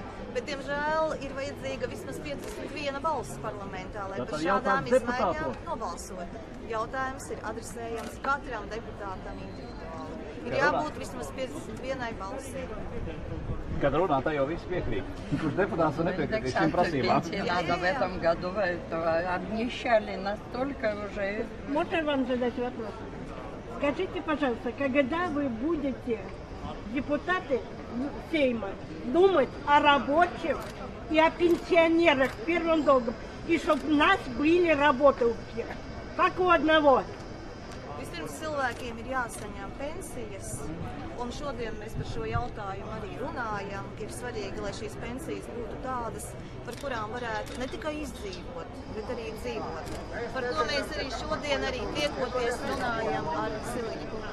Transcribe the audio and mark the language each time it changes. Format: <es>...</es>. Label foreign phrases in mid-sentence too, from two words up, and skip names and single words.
<lv>Bet, diemžēl, ir vajadzīga vismaz 51 balss parlamentā, lai par šādām izmaiņām nobalsot. Jautājums ir adresējams katram deputātam individuāli. Ir jābūt vismaz 51 balsī. Kad runā, tā jau viss piekrīt. Kurš deputāts nepiekrīt šīm prasībām?</lv> <ru>Надо в этом году обнищали настолько уже. Можно вам задать вопрос? Скажите, пожалуйста, когда вы будете, депутаты Сейма, думать о рабочих и о пенсионерах первым долгом, и чтобы у нас были работы у всех, как у одного?</ru> <lv>Vispirms cilvēkiem ir jāsaņem pensijas, un šodien mēs par šo jautājumu arī runājam, ka ir svarīgi, lai šīs pensijas būtu tādas, par kurām varētu ne tikai izdzīvot, bet arī dzīvot. Par to mēs arī šodien arī tiekoties runājam ar Siliņu kungu.</lv>